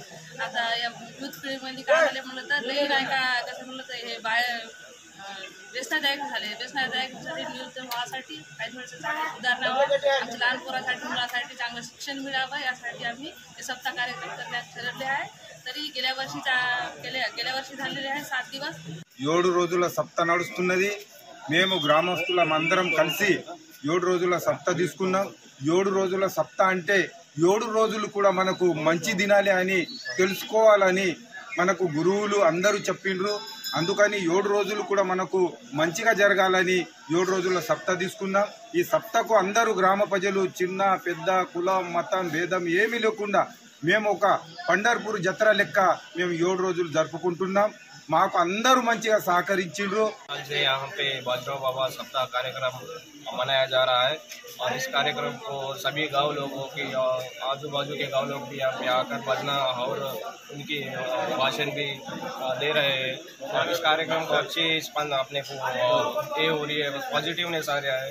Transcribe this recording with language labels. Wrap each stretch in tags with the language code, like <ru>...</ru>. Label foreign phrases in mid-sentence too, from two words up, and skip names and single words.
<mr>आता या युथ पिढीमध्ये काय झाले म्हणलं तर लई नाही का कसं म्हणलं तर हे बाहेर व्यसनादायक झाले. व्यसनादायकसाठी निवृत्त व्हासाठी काही थोडंसं चांगलं सुधारणावं, आमच्या लहान पोरासाठी मुलासाठी चांगलं शिक्षण मिळावं यासाठी आम्ही हे सप्ताह कार्यक्रम करण्यात ठरवले आहे. तरी गेल्या वर्षी झालेले आहे 7 दिवस.</mr> <te>7 రోజుల సప్తాహ నడుస్తున్నది. మేము గ్రామస్తులం అందరం కలిసి 7 రోజుల సప్తాహ తీసుకున్నాం. 7 రోజుల సప్తాహ అంటే 7 రోజులు కూడా మనకు మంచి దినాలే అని తెలుసుకోవాలని మనకు గురువులు అందరూ చెప్పిండ్రు. అందుకని 7 రోజులు కూడా మనకు మంచిగా జరగాలని 7 రోజుల సప్తాహ తీసుకున్నాం. ఈ సప్తాహకు అందరూ గ్రామ ప్రజలు చిన్న పెద్ద కులం మతం భేదం ఏమీ లేకుండా మేము ఒక పండర్పూర్ జత్ర లెక్క మేము 7 రోజులు జరుపుకుంటున్నాం. మాకు అందరూ మంచిగా सहकరించిండ్రు.</te> <hi>आज से यहाँ पे बाजीराव बाबा सप्ताह कार्यक्रम मनाया जा रहा है और इस कार्यक्रम को सभी गांव लोगों की आजू बाजू के गांव लोग भी यहाँ पे आकर भजना और उनकी भाषण भी दे रहे हैं और इस कार्यक्रम को अच्छी स्पंदन अपने को ये हो रही है, पॉजिटिवनेस आ रहा है.</hi>